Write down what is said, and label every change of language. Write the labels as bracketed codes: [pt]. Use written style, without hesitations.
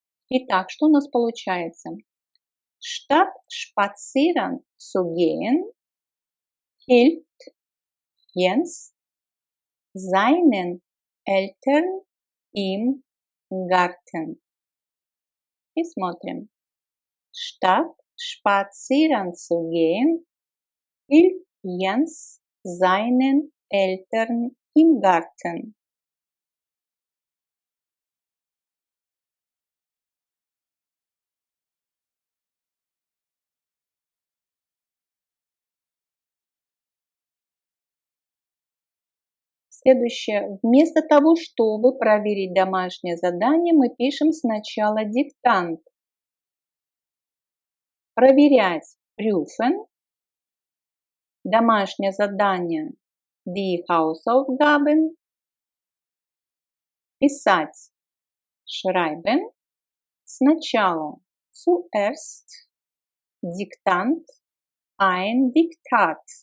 [ru] Итак, что у нас получается? [de] Statt spazieren zu gehen, hilft Jens seinen Eltern im Garten. [ru] И смотрим. [de] Statt spazieren zu gehen, hilft Jens seinen Eltern im Garten. [ru] Следующее. Вместо того, чтобы проверить домашнее задание, мы пишем сначала диктант. Проверять prüfen. Домашнее задание die Hausaufgaben. Писать schreiben. Сначала zuerst Diktant, ein Diktat.